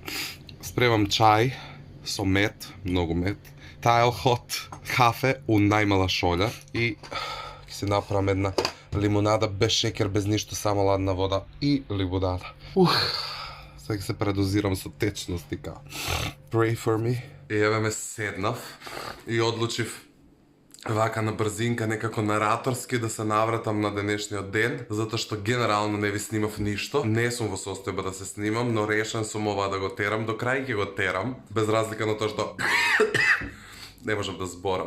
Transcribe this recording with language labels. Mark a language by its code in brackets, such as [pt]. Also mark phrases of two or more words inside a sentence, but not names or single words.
[mk] Спремам чај со мед, многу мед, тайл хот, кафе у најмала шолја и ќе се направам една лимонада без шекер, без ништо, само ладна вода и лимонада. Сега се предозирам со течности као. [en] Pray for me. [mk] И еве ме седнав и одлучив вака на брзинка, некако нараторски да се навратам на денешниот ден, затоа што генерално не ви снимав ништо. Не сум во состојба да се снимам, но решен сум ова да го терам, до крај ќе го терам, без разлика на тоа што не можам да зборам.